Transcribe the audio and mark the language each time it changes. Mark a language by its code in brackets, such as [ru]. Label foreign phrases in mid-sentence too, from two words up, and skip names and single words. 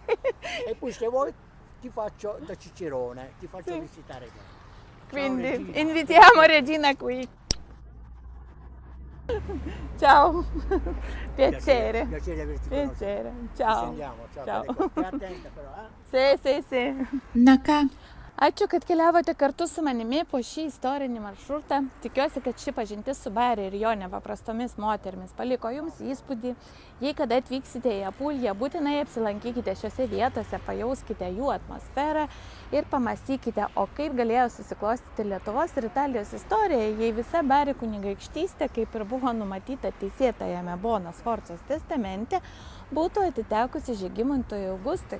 [it] E poi se vuoi ti faccio da Cicerone, ti faccio Sì. visitare qua. Ciao, Quindi Regina. invitiamo Regina qui. Ciao, piacere. Piacere di averti conosciuto. Piacere, Ci ciao. sentiamo, ciao. Ciao. Stai attenta però, eh? Sì. [lt] Na ką, Ačiū, kad keliavote kartu su manimi po šį istorinį maršrutą. Tikiuosi, kad ši pažintis su Bari ir jo nepaprastomis moterimis paliko jums įspūdį. Jei kada atvyksite į Apuliją, būtinai apsilankykite šiose vietose, pajauskite jų atmosferą ir pamastykite, o kaip galėjo susiklostyti Lietuvos ir Italijos istorija, jei visa Bari kunigaikštystė, kaip ir buvo numatyta teisėtajame Bonos Sforcos testamente, būtų atitekusi Žygimantui Augustui.